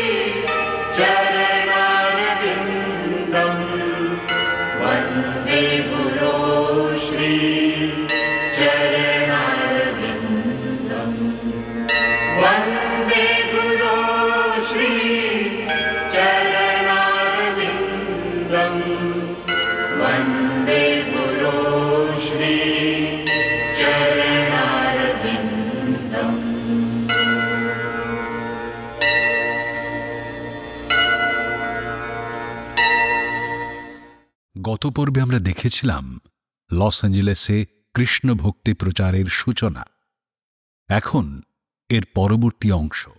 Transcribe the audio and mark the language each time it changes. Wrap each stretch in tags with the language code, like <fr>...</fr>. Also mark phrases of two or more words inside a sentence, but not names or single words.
<sa>चरणारविन्दम् वन्दे गुरो श्री चरणारविन्दम् वन्दे गुरो श्री चरणारविन्दम् वन्दे गुरो श्री चरणारविन्दम्।</sa> <bn>গত পর্বে আমরা দেখেছিলাম লস অ্যাঞ্জেলেসে কৃষ্ণ ভক্তি প্রচারের সূচনা। এখন এর পরবর্তী অংশ।</bn>